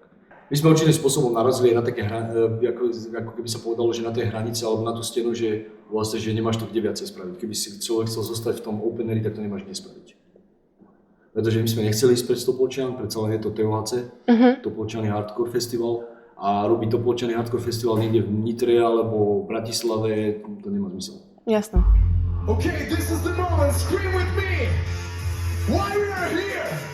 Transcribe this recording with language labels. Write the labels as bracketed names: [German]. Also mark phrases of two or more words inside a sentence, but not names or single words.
[Slovak] My sme určitým spôsobom narazili na také, ako keby sa povedalo, že na tej hranici alebo na tú stenu, že vlastne, že nemáš to kde viacej spraviť. Keby si človek chcel zostať v tom openeri, tak to nemáš kde spraviť. Pretože my sme nechceli ísť pred Topolčian, predsa len je to TOHC, Topolčiany Hardcore Festival, a robiť Topolčiany Hardcore Festival niekde v Nitre alebo v Bratislave, to nemá zmysel. Jasné. [English] Okay, this is the moment. Scream with me. Why we are here?